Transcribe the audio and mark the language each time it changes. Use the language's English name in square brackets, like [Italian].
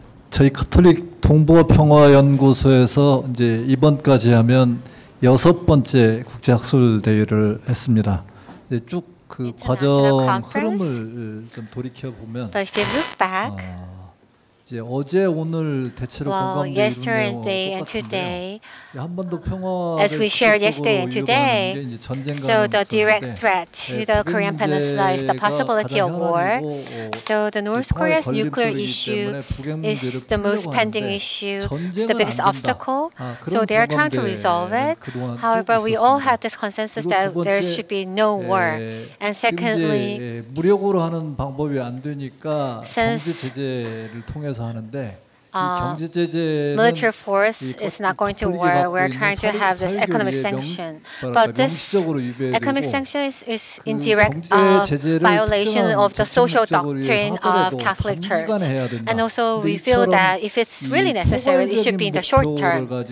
[Korean] 저희 가톨릭 동북아평화연구소에서 이제 이번까지 하면 6번째 국제학술 대회를 했습니다. 쭉 그 과정 흐름을 좀 돌이켜 보면 이제 어제 오늘 대체로 공감대 [English] yesterday and today, as we shared yesterday and today, so the direct threat to the Korean peninsula is the possibility of war. So the North Korea's nuclear issue is the most pending issue, it's the biggest obstacle. So they are trying to resolve it. However, we all have this consensus that there should be no war. And secondly, [Korean] 무력으로 하는 방법이 안 되니까 경제 제재를 통해서 하는데 [English] military force is not going to war. We're trying to have this economic sanction. But this economic sanction is in direct violation of the social doctrine of Catholic Church. And also we feel that if it's really necessary, it should be in the short term.